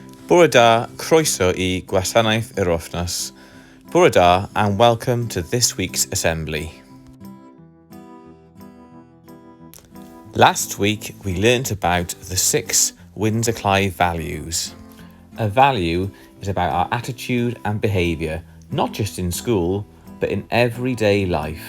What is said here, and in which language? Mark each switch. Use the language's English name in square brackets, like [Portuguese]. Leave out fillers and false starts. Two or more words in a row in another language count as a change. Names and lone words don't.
[Welsh] Bore da, croeso I Gwasanaeth yr Wythnos. Bore da [English] and welcome to this week's assembly. Last week we learnt about the 6 Windsor Clive values. A value is about our attitude and behaviour, not just in school, but in everyday life.